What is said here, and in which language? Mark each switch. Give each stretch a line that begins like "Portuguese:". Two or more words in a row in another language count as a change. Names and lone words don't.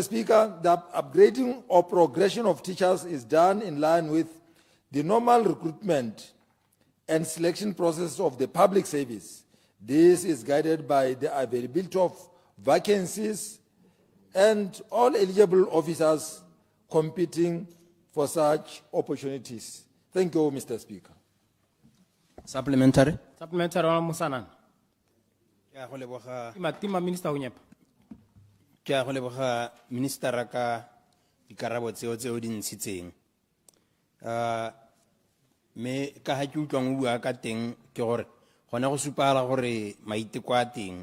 English: Speaker, the upgrading or progression of teachers is done in line with the normal recruitment and selection process of the public service. This is guided by the availability of vacancies and all eligible officers competing for such opportunities. Thank you, Mr. Speaker. Supplementary. Supplementary, Honorable Mosanana.
Tswana: Ke Ke a go leboga Tima Minister Hunyepa. ke a go leboga ministera ka dikarabo tseo di ntshitseng. Me ka ha ke utlwang o bua ka teng ke gore gona go supala gore maiteko a teng.